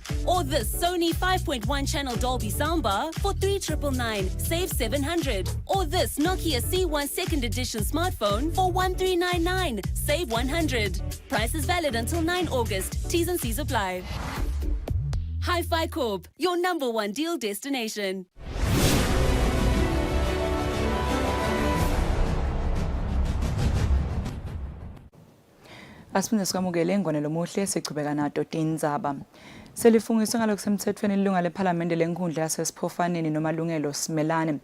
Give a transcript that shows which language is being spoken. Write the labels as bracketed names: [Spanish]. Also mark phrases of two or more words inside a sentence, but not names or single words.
[English] Or this Sony 5.1 channel Dolby soundbar for 3,999, save 700. Or this Nokia C1 2nd edition smartphone for 1,399, save 100. Price is valid until 9 August. T's and C's apply. Hi-Fi Corp, your #1 deal destination. [Swati] Asiphinde sikwamukele ngwane lomuhle sichubeka nato Tindzaba. Selifungiswe ngalokho semthethweni ilunga lePhalamende lenkundla yasesiphofaneni nomalungelo Simelane.